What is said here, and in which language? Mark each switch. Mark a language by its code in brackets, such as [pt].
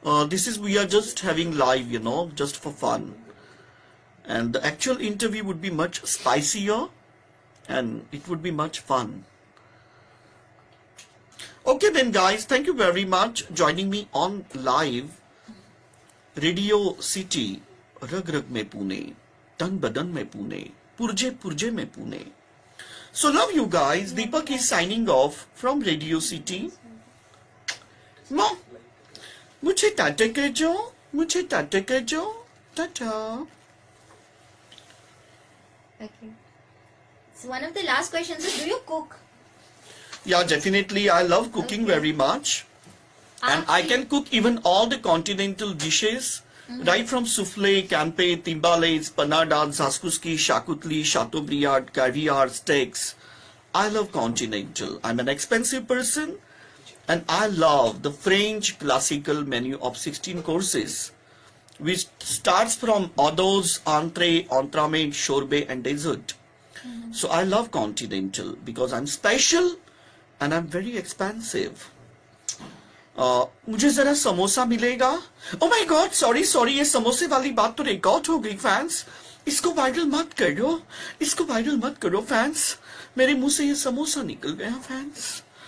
[en] This is, we are just having live, you know, just for fun. And the actual interview would be much spicier and it would be much fun. Okay then guys, thank you very much joining me on live. [hi] Radio City, रग रग में पुणे, तन बदन में पुणे, पुरजे पुरजे में Pune. [en] So love you guys. Deepak is signing off from Radio City. [hi] Mom, मुझे टाटा कर जो, मुझे टाटा कर जो, Tata. [en] Okay. So one of the last questions is, do you cook? Yeah, definitely. I love cooking very much. And I can cook even all the continental dishes, right from souffle, campe, timbales, panadas, zaskuski, shakutli, chateaubriand, caviar, steaks. I love continental. I'm an expensive person. And I love the French classical menu of 16 courses, which starts from hors entree, entremet, sorbet, and dessert. So I love continental because I'm special and I'm very expensive. [hi] मुझे जरा समोसा मिलेगा? [en] Oh my God, sorry, [hi] ये समोसे वाली बात तो record हो गई फैंस. इसको वायरल मत करो, इसको वायरल मत करो फैंस. मेरे मुंह से ये समोसा निकल गया फैंस.